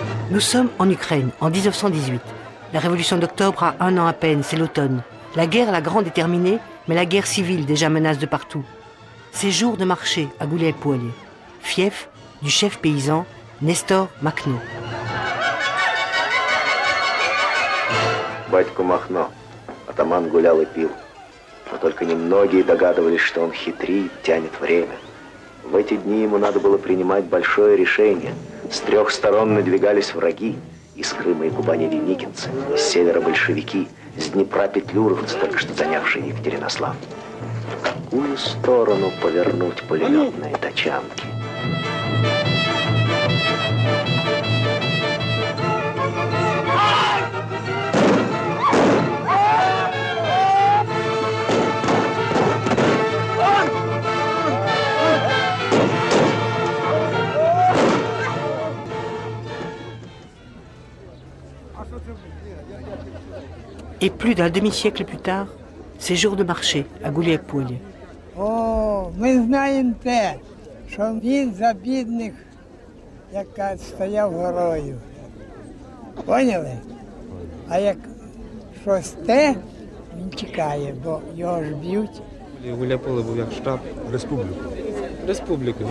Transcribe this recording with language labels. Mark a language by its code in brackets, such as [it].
[fr] Nous sommes en Ukraine, en 1918. La révolution d'octobre a 1 an à peine, c'est l'automne. La guerre, la grande, est terminée, mais la guerre civile déjà menace de partout. C'est jour de marché à Gulial-Polye, fief du chef paysan Nestor Makhno. [ru] Батько Махно, атаман гулял и пил. Но только немногие догадывались, что он хитрит, тянет время. В эти дни ему надо было принимать большое решение. С 3 сторон надвигались враги. Из Крыма и Кубани деникинцы, с севера большевики, с Днепра петлюровцы, только что занявшие Екатеринослав. В какую сторону повернуть пулеметные тачанки? [fr] Et plus d'un demi-siècle plus tard, c'est jour de marché à Gulial-Polye. [uk] О, ми знаємо те, що він за бідних, яка стояв горою. Поняли? А як щось те, він тікає, бо його ж б'ють. Гуляй-Поле був як штаб республіки.